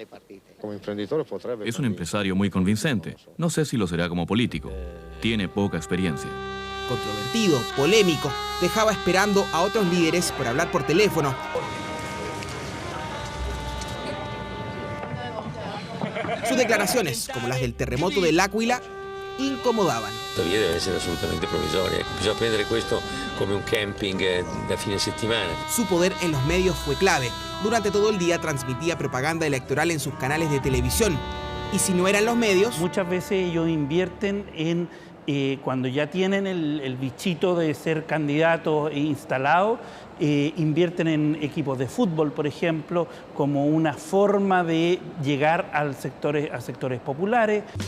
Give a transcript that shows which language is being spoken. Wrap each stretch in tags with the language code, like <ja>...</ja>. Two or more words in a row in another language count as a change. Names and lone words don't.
<es>Es un empresario muy convincente. No sé si lo será como político. Tiene poca experiencia. Controvertido, polémico, dejaba esperando a otros líderes por hablar por teléfono. Sus declaraciones, como las del terremoto del L'Aquila, incomodaban.</es> <it>Tuttavia deve essere assolutamente provvisoria. Bisogna prendere questo come un camping da fine settimana.</it> <es>Su poder en los medios fue clave. Durante todo el día transmitía propaganda electoral en sus canales de televisión. Y si no eran los medios... Muchas veces ellos invierten en... cuando ya tienen el bichito de ser candidatos instalados, invierten en equipos de fútbol, por ejemplo, como una forma de llegar a sectores populares.</es>